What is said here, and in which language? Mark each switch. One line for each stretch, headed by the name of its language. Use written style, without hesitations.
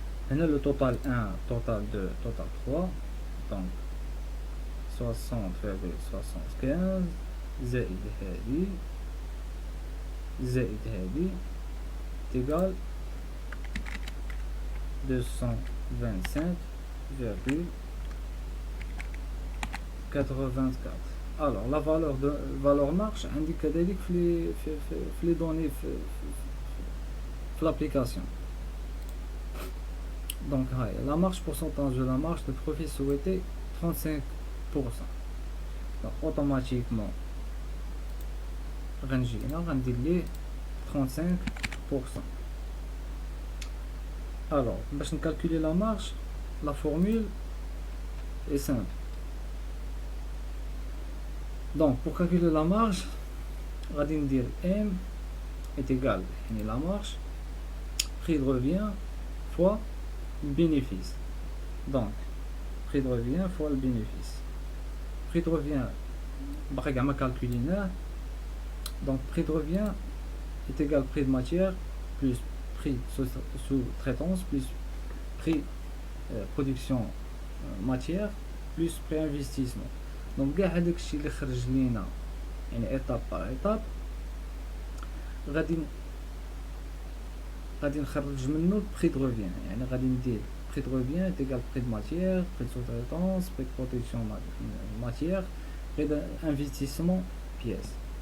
French: هنا le total 1 total 2 total 3 donc 60,75
Arabic: زائد هذه زائد هذه
French: égal 225,84. alors la valeur marche عندي كذلك في les données في l'application. donc la marge pourcentage de la marge de profit souhaité 35%.
Arabic: donc automatiquement غنجي هنا غندير ليه 35%.
French: alors باش نكالكولي la marge la formule est simple. donc pour calculer la marge
Arabic: غادي ندير
French: M est égal يعني la marge prix de revient fois bénéfice Donc prix de revient fois le bénéfice.
Arabic: Prix de revient باقي كاع ما كالكوليناه.
French: Donc prix de revient est égal prix de matière plus prix sous-traitance plus prix production matière plus prix investissement.
Arabic: Donc كاع هذاك الشيء اللي خرج لينا يعني ايطاب بار ايطاب غادي نخرج منه البري دو ريفيان.
French: يعني غادي ندير بري دو ريفيان est égal prix de matière, prix de sous-traitance, prix de production matière, prix d'investissement pièce.